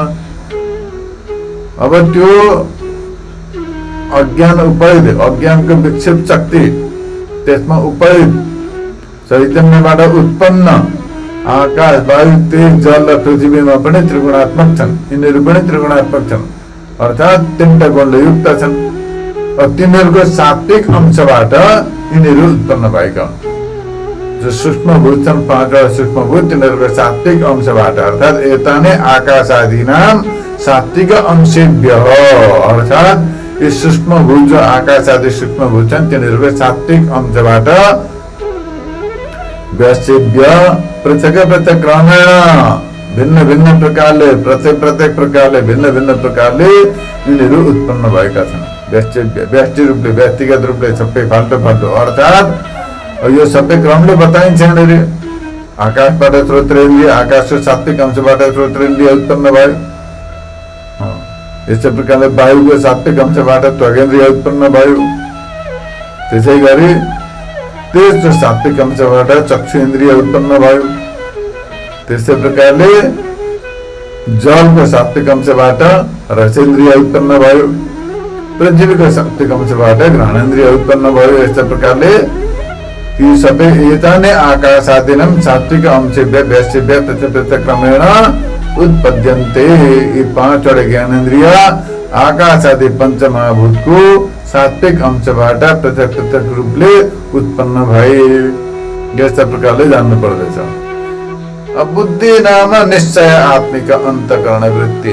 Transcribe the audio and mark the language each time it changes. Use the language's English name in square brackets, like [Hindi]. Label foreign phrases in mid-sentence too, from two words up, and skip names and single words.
[Nepali] अब त्यो अज्ञान उपरित, अज्ञानको विक्षेप शक्ति त्यसमा उपरित चैतन्यबाट उत्पन्न आकाश, वायु, तेज, जल र पृथ्वीमा पनि त्रिगुणात्मक छन्। यिनीहरू पनि त्रिगुणात्मक छन्, अर्थात् 3वटा गुणले युक्त छन्। तिनीहरूको सात्विक अंशबाट यिनीहरू उत्पन्न भएका जो सूक्ष्मभूत छन्, 5वटा सूक्ष्मभूत, तिनीहरूको सात्विक अंशबाट, अर्थात् [Sanskrit] एतानि आकाशादीनां सात्विक अंशेभ्य, [Nepali] अर्थात् यी सूक्ष्मभूत जो आकाश आदि सूक्ष्मभूत छन् तिनीहरूको सात्विक अंशबाट [Sanskrit] व्यस्येभ्य पृथक पृथक क्रमेण [Nepali] भिन्न भिन्न प्रकारले, प्रत्येक प्रकारले, भिन्न भिन्न प्रकारले यिनीहरू उत्पन्न भएका छन्। व्यस्येभ्य, व्यष्टि रूपले, व्यक्तिगत रूपले सबै फाल्टो फाल्टो, अर्थात् यो सबै क्रमले बताइन्छ यहाँनिर। आकाशबाट श्रोत्रेन्द्रिय, आकाशको सात्विक अंशबाट श्रोत्रेन्द्रिय उत्पन्न भयो। यस्तै प्रकारले वायुको सात्विक अंशबाट त्वगेन्द्रिय उत्पन्न भयो। त्यसै गरी तेजको सात्विक अंशबाट चक्षुन्द्रिय उत्पन्न भयो। त्यस्तै प्रकारले जलको सात्विक अंशबाट रसेन्द्रिय उत्पन्न भयो। पृथ्वीको सात्विक अंशबाट घ्राणेन्द्रिय उत्पन्न भयो। यस्तै प्रकारले यी सबै [Sanskrit] एतानि आकाशादीनां सात्विक अंशेभ्यः व्यस्येभ्यः पृथक् क्रमेण उत्पद्यन्ते। [Nepali] यी पाँचवटा ज्ञानेन्द्रिय आकाश आदि पंचमहाभूतको सात्विक अंशबाट पृथक पृथक रूपले उत्पन्न भए। यस्ता प्रकारले जान्नु पर्दछ। अब [Sanskrit] बुद्धि नाम निश्चय आत्मिक अन्तःकरण वृत्ति।